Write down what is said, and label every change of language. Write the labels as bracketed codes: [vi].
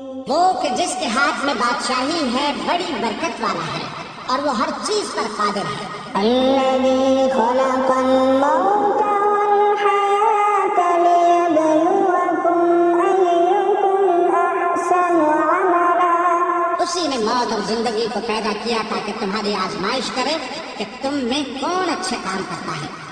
[ur] وہ کہ جس کے ہاتھ میں بادشاہی ہے بڑی برکت والا ہے اور وہ ہر چیز پر قادر ہے۔ [ar] الذي خلق الموت والحياة ليبلوكم أيكم أحسن عملا [ur] اسی نے موت اور زندگی کو پیدا کیا تاکہ تمہاری آزمائش کرے کہ تم میں کون اچھے کام کرتا ہے۔